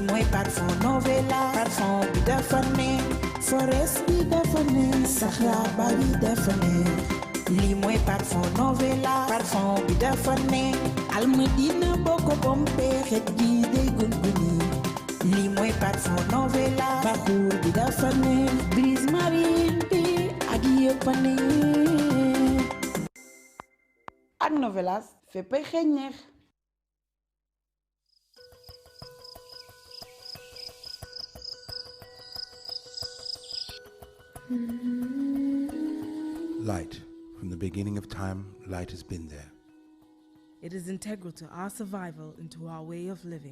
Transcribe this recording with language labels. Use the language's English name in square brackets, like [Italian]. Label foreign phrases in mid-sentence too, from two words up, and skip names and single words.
[Wolof] mooy parfum Novelas parfum bi dafa neex forest bi dafa neex saxaar ba bi dafa neex lii mooy parfum Novelas parfum bi dafa neex Almadina boo ko pompee xet gi day gunguni lii mooy parfum Novelas parfum bi dafa neex [French] brise marine [Wolof] bi ak yëpp a neex ak Novelas féppay xeeñ neex. [English] Light. From the beginning of time, light has been there. It is integral to our survival and to our way of living.